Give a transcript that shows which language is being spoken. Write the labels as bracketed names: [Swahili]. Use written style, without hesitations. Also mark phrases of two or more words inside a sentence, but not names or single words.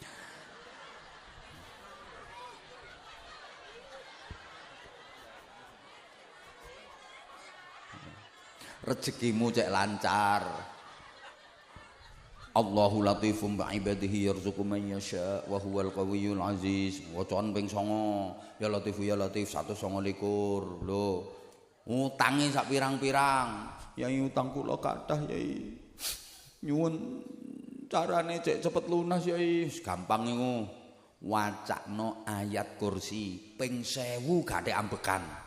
[Javanese] Rezekimu cek lancar. [Arabic] الله لطيف بعباده يرزق من يشاء وهو القوي العزيز. [Javanese] Wacaan ping 9. [Arabic] يا لطيف [Javanese] 129. Lho. Utange sak pirang-pirang. Yai utang kula kathah Yai. Nyuwun carane cek cepet lunas Yai. Gampang iku. Wacakno ayat kursi ping 1000 gak ambekan.